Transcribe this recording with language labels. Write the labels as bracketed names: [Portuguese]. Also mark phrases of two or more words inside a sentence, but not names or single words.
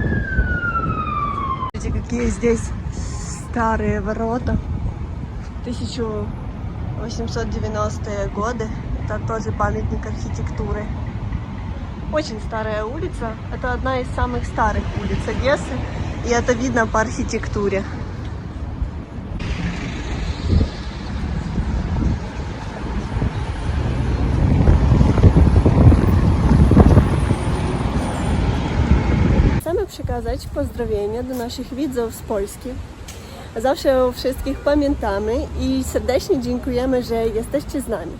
[Russian] Смотрите, какие здесь старые ворота. 1890-е годы. Это тоже памятник архитектуры. Очень старая улица. Это одна из самых старых улиц Одессы. И это видно по архитектуре. [Polish] Chcemy przekazać pozdrowienia do naszych widzów z Polski. Zawsze o wszystkich pamiętamy i serdecznie dziękujemy, że jesteście z nami.